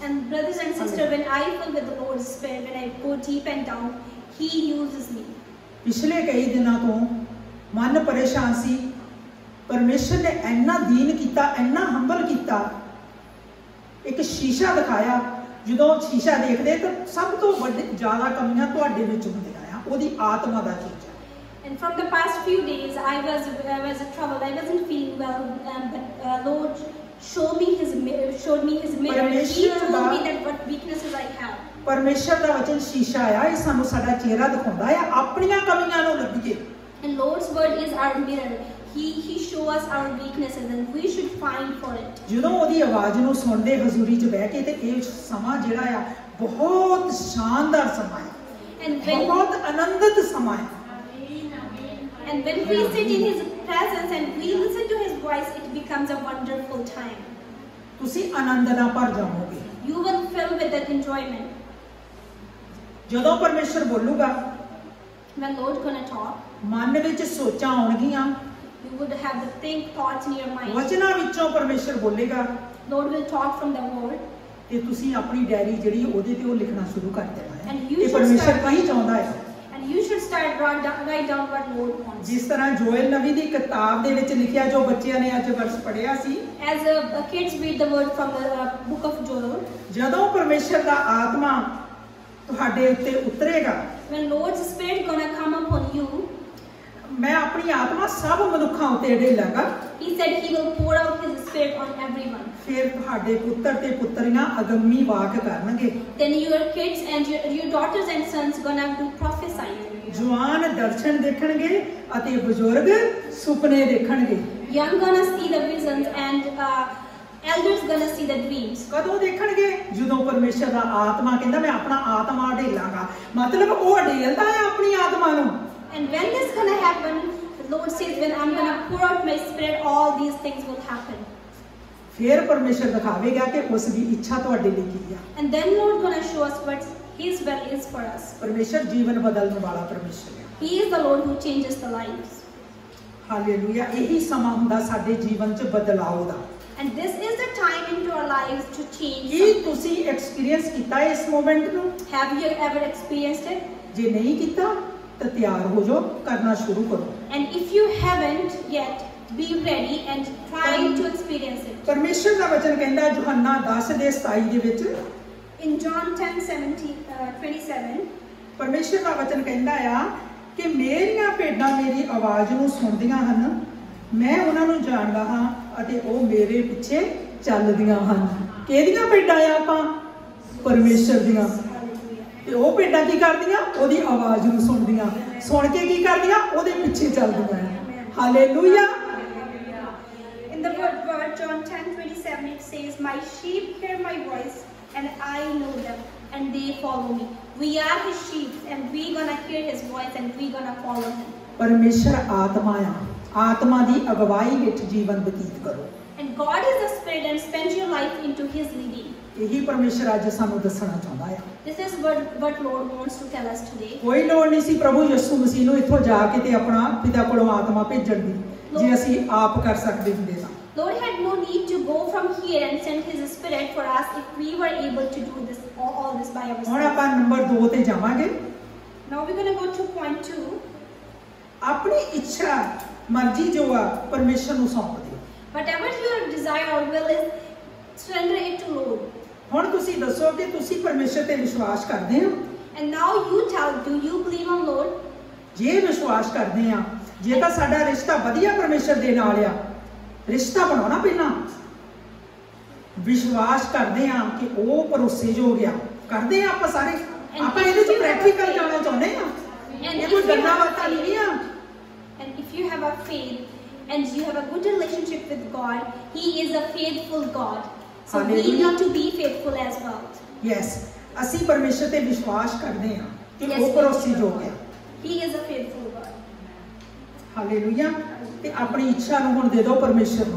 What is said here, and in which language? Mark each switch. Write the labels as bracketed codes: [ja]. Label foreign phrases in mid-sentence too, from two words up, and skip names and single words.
[en] And brothers and sisters, when I feel with the Lord's Spirit, when I go deep and down, He uses me. [pa] ਪਿਛਲੇ ਕਈ ਦਿਨਾਂ ਤੋਂ ਮਨ ਪਰੇਸ਼ਾਨ ਸੀ, ਪਰਮੇਸ਼ਰ ਨੇ ਇੰਨਾ ਦੀਨ ਕੀਤਾ, ਇੰਨਾ ਹੰਬਲ ਕੀਤਾ, ਇੱਕ ਸ਼ੀਸ਼ਾ ਦਿਖਾਇਆ। ਜਦੋਂ ਸ਼ੀਸ਼ਾ ਦੇਖਦੇ ਤਾਂ ਸਭ ਤੋਂ ਵੱਡੀ ਜ਼ਿਆਦਾ ਕਮੀਆਂ ਤੁਹਾਡੇ ਵਿੱਚ ਹੁੰਦੀਆਂ ਆ, ਉਹਦੀ ਆਤਮਾ ਦਾ ਚੀਜ਼। [en] And from the past few days, I was troubled. I wasn't feeling well, but Lord showed me His mirror. He told me that what weaknesses I have. [pa] ਪਰਮੇਸ਼ਰ ਦਾ ਵਚਨ ਸ਼ੀਸ਼ਾ ਆ, ਇਹ ਸਾਨੂੰ ਸਾਡਾ ਚਿਹਰਾ ਦਿਖਾਉਂਦਾ ਆ, ਆਪਣੀਆਂ ਕਮੀਆਂ ਨੂੰ ਲੱਭੀਏ। [en] And Lord's word is our mirror. He show us our weaknesses and we should find for it. [pa] ਜਦੋਂ ਉਹਦੀ ਆਵਾਜ਼ ਨੂੰ ਸੁਣਦੇ ਹਜ਼ੂਰੀ 'ਚ ਬਹਿ ਕੇ ਤੇ ਇਹ ਸਮਾਂ ਜਿਹੜਾ ਆ ਬਹੁਤ ਸ਼ਾਨਦਾਰ ਸਮਾਂ ਹੈ, ਬਹੁਤ ਆਨੰਦਿਤ ਸਮਾਂ ਹੈ। [en] And when we sit in His presence and we listen to His voice, it becomes a wonderful time. [pa] ਤੁਸੀਂ ਆਨੰਦ ਨਾਲ ਭਰ ਜਾਓਗੇ। [en] You will fill with that enjoyment. [pa] ਜਦੋਂ ਪਰਮੇਸ਼ਰ ਬੋਲੂਗਾ, [en] When Lord gonna talk, [pa] ਮਨ ਵਿੱਚ ਸੋਚਾਂ ਆਉਣਗੀਆਂ, [en] you would have the thoughts in your mind. [pa] ਵਚਨਾਂ ਵਿੱਚੋਂ ਪਰਮੇਸ਼ਰ ਬੋਲੇਗਾ, [en] Lord will talk from the word. [pa] ਤੇ ਤੁਸੀਂ ਆਪਣੀ ਡਾਇਰੀ ਜਿਹੜੀ ਉਹਦੇ ਤੇ ਉਹ ਲਿਖਣਾ ਸ਼ੁਰੂ ਕਰ ਦੇਣਾ ਹੈ [en] And you [pa] ਕਿ [en] should [pa] ਪਰਮੇਸ਼ਰ [en] start [pa] ਕੀ ਚਾਹੁੰਦਾ ਹੈ। [en] And you should start write down what Lord wants. [pa] ਜਿਸ ਤਰ੍ਹਾਂ ਜੋਇਲ ਨਬੀ ਦੀ ਕਿਤਾਬ ਦੇ ਵਿੱਚ ਲਿਖਿਆ, ਜੋ ਬੱਚਿਆਂ ਨੇ ਅੱਜ ਵਰਸ ਪੜ੍ਹਿਆ ਸੀ, [en] As kids read the word from the book of Joel. [pa] ਜਦੋਂ ਪਰਮੇਸ਼ਰ ਦਾ ਆਤਮਾ ਤੁਹਾਡੇ ਉੱਤੇ ਉਤਰੇਗਾ, [en] When Lord's Spirit gonna come upon you, [pa] ਮੈਂ ਆਪਣੀ ਆਤਮਾ ਸਭ ਮਨੁੱਖਾਂ ਉੱਤੇ ਢੇਲਾਂਗਾ। [en] He said He will pour out His Spirit on everyone. [pa] ਫਿਰ ਤੁਹਾਡੇ ਪੁੱਤਰ ਤੇ ਪੁੱਤਰੀਆਂ ਅਗੰਮੀ ਵਾਕ ਕਰਨਗੇ, [en] Then your kids and your daughters and sons gonna do prophesying. [pa] ਜਵਾਨ ਦਰਸ਼ਨ ਦੇਖਣਗੇ ਅਤੇ ਬਜ਼ੁਰਗ ਸੁਪਨੇ ਦੇਖਣਗੇ। [en] Young gonna see the visions and elders gonna see the dreams. [pa] ਕਦੋਂ ਦੇਖਣਗੇ? ਜਦੋਂ ਪਰਮੇਸ਼ਰ ਦਾ ਆਤਮਾ ਕਹਿੰਦਾ ਮੈਂ ਆਪਣਾ ਆਤਮਾ ਢੇਲਾਂਗਾ, ਮਤਲਬ ਉਹ ਢੇਲਦਾ ਹੈ ਆਪਣੀ ਆਤਮਾ ਨੂੰ। [en] And when this gonna happen, the Lord says, when I'm gonna pour out my Spirit, all these things will happen. [pa] ਫਿਰ ਪਰਮੇਸ਼ਰ ਦਿਖਾਵੇਗਾ ਕਿ ਉਸ ਦੀ ਇੱਛਾ ਤੁਹਾਡੇ ਲਈ ਕੀ ਆ। [en] And then Lord gonna show us what His will is for us. [pa] ਪਰਮੇਸ਼ਰ ਜੀਵਨ ਬਦਲਣ ਵਾਲਾ ਪਰਮੇਸ਼ਰ ਹੈ। [en] He is the Lord who changes the lives. [pa] ਹਾਲੇਲੂਇਆ। ਇਹੀ ਸਮਾਂ ਹੁੰਦਾ ਸਾਡੇ ਜੀਵਨ 'ਚ ਬਦਲਾਅ ਦਾ। [en] And this is the time into our lives to change. [pa] ਕੀ ਤੁਸੀਂ ਐਕਸਪੀਰੀਅੰਸ ਕੀਤਾ ਇਸ ਮੂਮੈਂਟ ਨੂੰ? [en] Have you ever experienced it? [pa] ਜੇ ਨਹੀਂ ਕੀਤਾ ਤਾਂ ਤਿਆਰ ਹੋ ਜਾਓ, ਕਰਨਾ ਸ਼ੁਰੂ ਕਰੋ। [en] And if you haven't yet, be ready and try to experience it. [pa] ਪਰਮੇਸ਼ਰ ਦਾ ਵਚਨ ਕਹਿੰਦਾ ਯੋਹੰਨਾ 10:27 ਦੇ ਵਿੱਚ, [en] In John 10:27, [pa] ਪਰਮੇਸ਼ਰ ਦਾ ਵਚਨ ਕਹਿੰਦਾ ਆ ਕਿ ਮੇਰੀਆਂ ਭੇਡਾਂ ਮੇਰੀ ਆਵਾਜ਼ ਨੂੰ ਸੁਣਦੀਆਂ ਹਨ, ਮੈਂ ਉਹਨਾਂ ਨੂੰ ਜਾਣਦਾ ਹਾਂ ਅਤੇ ਉਹ ਮੇਰੇ ਪਿੱਛੇ ਚੱਲਦੀਆਂ ਹਨ। ਕਿਹਦੀਆਂ ਭੇਡਾਂ ਆ ਆਪਾਂ? ਪਰਮੇਸ਼ਰ ਦੀਆਂ। ਤੇ ਉਹ ਭੇਡਾਂ ਕੀ ਕਰਦੀਆਂ? ਉਹਦੀ ਆਵਾਜ਼ ਨੂੰ ਸੁਣਦੀਆਂ, ਸੁਣ ਕੇ ਕੀ ਕਰਦੀਆਂ? ਉਹਦੇ ਪਿੱਛੇ ਚੱਲਦੀਆਂ। ਹਾਲੇਲੂਇਆ। [en] In the word John 10:27, it says, "My sheep hear my voice, and I know them, and they follow me." We are His sheep, and we gonna hear His voice, and we gonna follow Him. [pa] ਪਰਮੇਸ਼ਰ ਆਤਮਾ ਆ, ਆਤਮਾ ਦੀ ਅਗਵਾਈ ਵਿੱਚ ਜੀਵਨ ਬਤੀਤ ਕਰੋ। [en] And God is the Spirit, and spend your life into His leading. [pa] ਇਹੀ ਪਰਮੇਸ਼ਰ ਅੱਜ ਸਾਨੂੰ ਦੱਸਣਾ ਚਾਹੁੰਦਾ ਆ। [en] This is what Lord wants to tell us today. [pa] ਕੋਈ ਲੋੜ ਨਹੀਂ ਸੀ ਪ੍ਰਭੂ ਯਿਸੂ ਮਸੀਹ ਨੂੰ ਇੱਥੋਂ ਜਾ ਕੇ ਤੇ ਆਪਣਾ ਪਿਤਾ ਕੋਲੋਂ ਆਤਮਾ ਭੇਜਣ ਦੀ, ਜੇ ਅਸੀਂ ਆਪ ਕਰ ਸਕਦੇ ਹੁੰਦੇ ਤਾਂ। [en] Lord had no need to go from here and send His Spirit for us if we were able to do this all this by ourselves. [pa] ਹੁਣ ਆਪਾਂ ਨੰਬਰ 2 ਤੇ ਜਾਵਾਂਗੇ। [en] Now we're going to go to point 2. [pa] ਆਪਣੀ ਇੱਛਾ ਮਰਜ਼ੀ ਜੋ ਆ ਪਰਮੇਸ਼ਰ ਨੂੰ ਸੌਂਪ ਦਿਓ। [en] Whatever your desire or will is, surrender it to Lord. [pa] ਹੁਣ ਤੁਸੀਂ ਦੱਸੋ ਕਿ ਤੁਸੀਂ ਪਰਮੇਸ਼ਰ ਤੇ ਵਿਸ਼ਵਾਸ ਕਰਦੇ ਹੋ? [en] And now you tell, do you believe on Lord? [pa] ਜੇ ਵਿਸ਼ਵਾਸ ਕਰਦੇ ਆ, ਜੇ ਤਾਂ ਸਾਡਾ ਰਿਸ਼ਤਾ ਵਧੀਆ ਪਰਮੇਸ਼ਰ ਦੇ ਨਾਲ ਆ, ਰਿਸ਼ਤਾ ਬਣਾਉਣਾ ਪਹਿਲਾਂ ਵਿਸ਼ਵਾਸ ਕਰਦੇ ਆ ਕਿ ਉਹ ਭਰੋਸੇਯੋਗ ਆ, ਕਰਦੇ ਆ ਆਪਾਂ ਸਾਰੇ। ਆਪਾਂ ਇਹਦੇ ਚ ਪ੍ਰੈਕਟੀਕਲ ਜਾਣਾ ਚਾਹੁੰਦੇ ਆ, ਇਹ ਕੋਈ ਗੱਲਾਂ ਬਾਤਾਂ ਨਹੀਂ ਆ। [en] And if you have a faith and you have a good relationship with God, He is a faithful God. So we Hallelujah. need to be faithful as well. [pa] ਯੈਸ, ਅਸੀਂ ਪਰਮੇਸ਼ਰ ਤੇ ਵਿਸ਼ਵਾਸ ਕਰਦੇ ਹਾਂ ਕਿ [en] Yes, [pa] ਉਹ ਭਰੋਸੇਯੋਗ ਹੈ। [en] He is a faithful God. [pa] ਹਾਲੇਲੂਇਆ। ਤੇ ਆਪਣੀ ਇੱਛਾ ਨੂੰ ਹੁਣ ਦੇ ਦਿਓ ਪਰਮੇਸ਼ਰ ਨੂੰ।